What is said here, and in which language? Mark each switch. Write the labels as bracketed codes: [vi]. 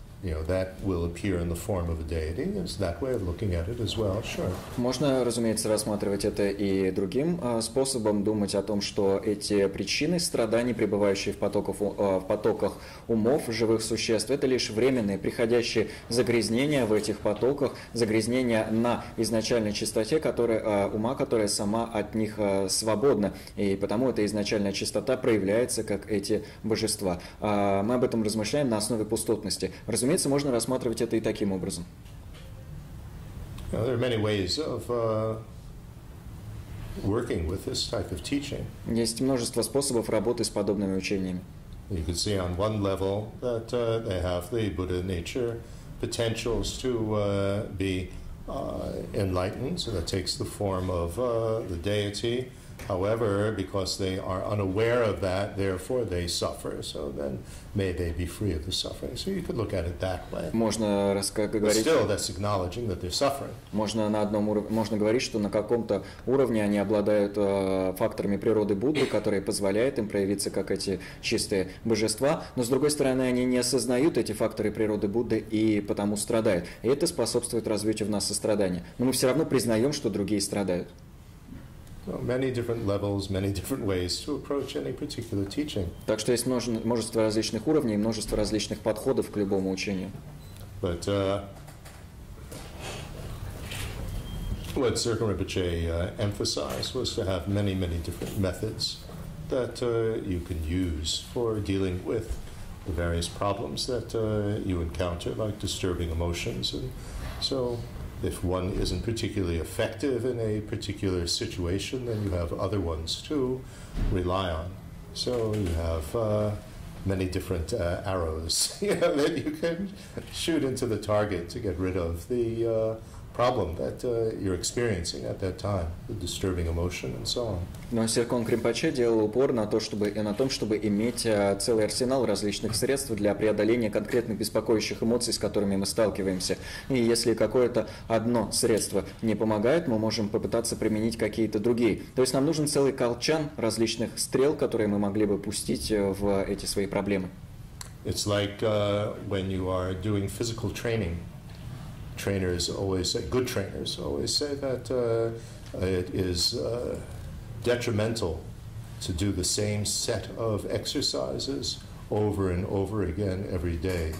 [en] You know, that will appear in the form of a deity. It's that way of looking at it as well, sure. [ru] Можно, разумеется, рассматривать это и другим способом, думать о том, что эти причины страданий, пребывающие в потоках умов живых существ, это лишь временные, приходящие загрязнения в этих потоках, загрязнения на изначальной чистоте ума, которая сама от них свободна. И потому эта изначальная чистота проявляется как эти божества. Мы об этом размышляем на основе пустотности. Разумеется, можно рассматривать это и таким образом. [en] There are many ways of working with this type of teaching. [ru] Есть множество способов работы с подобными учениями. [en] You can see on one level that they have the Buddha nature potentials to be enlightened, so that takes the form of the deity. However, because they are unaware of that, therefore they suffer. So then may they be free of the suffering. So you could look at it that way. [ru] Можно [en] But still, that's acknowledging that they're suffering. [ru] Можно говорить, что на каком-то уровне они обладают факторами природы Будды, которые позволяют им проявиться как эти чистые божества, но с другой стороны они не осознают эти факторы природы Будды и потому страдают. И это способствует развитию в нас сострадания. Но мы все равно признаем, что другие страдают. [en] Many different levels, many different ways to approach any particular teaching. [ru] Так что есть множество различных уровней, множество различных подходов к любому учению. [en] But what Dzogchen Rinpoche emphasized was to have many, many different methods that you can use for dealing with the various problems that you encounter, like disturbing emotions. And so if one isn't particularly effective in a particular situation, then you have other ones to rely on. So you have many different arrows that you can shoot into the target to get rid of the problem that you're experiencing at that time, the disturbing emotion and so on. [ru] Но Dzogchen Rinpoche делал упор на том, чтобы иметь целый арсенал различных средств для преодоления конкретных беспокоящих эмоций, с которыми мы сталкиваемся. И если какое-то одно средство не помогает, мы можем попытаться применить какие-то другие. То есть нам нужен целый колчан различных стрел, которые мы могли бы пустить в эти свои проблемы. [en] It's like when you are doing physical training. trainers always say, good trainers always say that it is detrimental to do the same set of exercises over and over again every day.